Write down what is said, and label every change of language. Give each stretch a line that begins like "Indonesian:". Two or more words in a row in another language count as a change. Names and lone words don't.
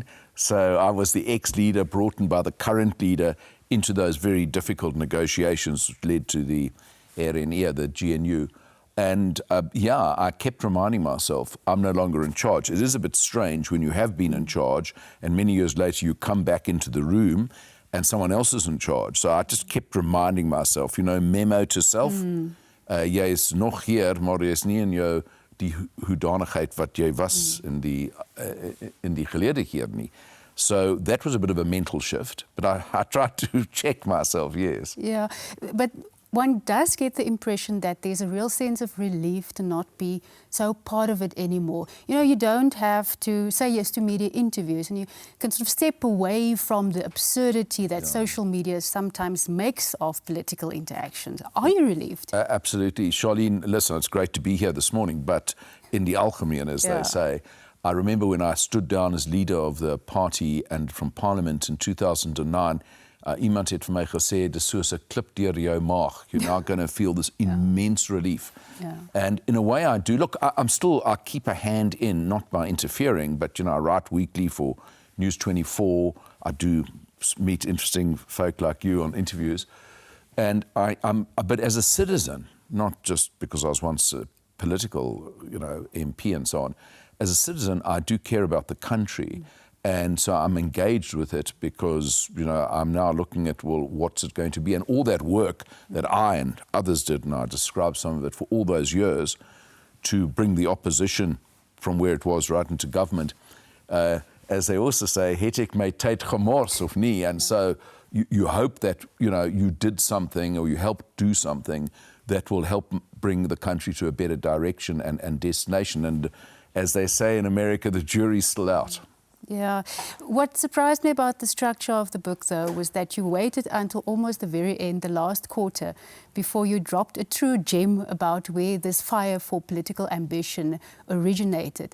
English: So I was the ex-leader brought in by the current leader into those very difficult negotiations which led to the RNE, the GNU. And I kept reminding myself, I'm no longer in charge. It is a bit strange when you have been in charge and many years later you come back into the room and someone else is in charge. So I just kept reminding myself, memo to self.
Afrikaans: Jy is nog hier, maar jy is nie in jou die hoedanigheid wat jy was in die gelede hier nie.
English: So that was a bit of a mental shift, but I tried to check myself, yes. Yeah, but one does get the impression that there's a real sense of relief to not be so part of it anymore. You don't have to say yes to media interviews and you can sort of step away from the absurdity that social media sometimes makes of political interactions. Are you relieved? Absolutely. Charlene, listen, it's great to be here this morning, but in the alchemy, as they say, I remember when I stood down as leader of the party and from Parliament in 2009,
Afrikaans: iemand het vir my gesê, dis soos 'n klip deur jou maag.
English: You're now going to feel this immense relief. Yeah. And in a way I do. Look, I keep a hand in, not by interfering, but, I write weekly for News 24. I do meet interesting folk like you on interviews. And but as a citizen, not just because I was once a political, MP and so on, as a citizen, I do care about the country. And so I'm engaged with it because, I'm now looking at, what's it going to be? And all that work that I and others did, and I described some of it for all those years, to bring the opposition from where it was right into government. As they also say,
Afrikaans: het ek my tyd gemors of nie?
English: And so you hope that, you did something or you helped do something that will help bring the country to a better direction and destination. And as they say in America, the jury's still out. Yeah. What surprised me about the structure of the book, though, was that you waited until almost the very end, the last quarter, before you dropped a true gem about where this fire for political ambition originated.